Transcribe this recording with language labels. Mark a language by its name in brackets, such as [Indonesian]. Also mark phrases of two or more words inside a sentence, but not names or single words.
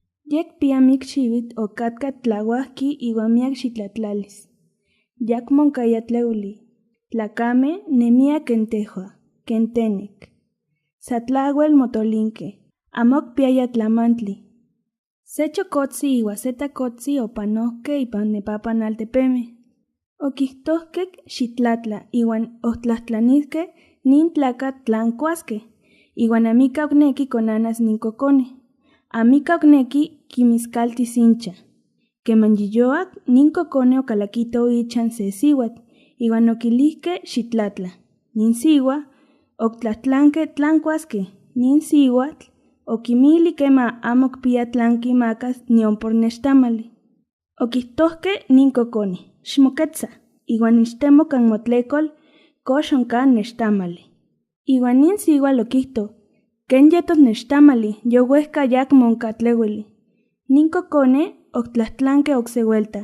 [Eastern Huasteca Nahuatl] Yek piamik xiuitl okatka tlauajki iuan miak xitlatlalis. Yak monkaya tleuli. Tlacame nemia ken tehua, ken tenek. Satlauel motolinke, amok piaya tlamantli. Se chokotzi iua se takotzi opanohke ipan nepapan altepeme. Okihtohkek xitlatla iwan ohtlahtlanihke nin tlakat tlan kuaske, iwan amika okneki konanas nin kokone. Amika okneki kimiskaltis incha. Keman yiyoak nin kokone okalakito ichan se siuatl, iwan okilihke xitlatla. Nin siua oktlahtlanke tlan kuaske, nin siuatl okimili kema amo kpia tlan kimakas nion por nextamali. Okihtohke nin kokone, xmoketza, iwan ixtemo kan motlekol kox onka nextamali. Iwan nin siuatl okihto, ken yetos nextamali, yowehka ayakmo onka tleueli. Nin kokone oktlahtlanke okse vuelta.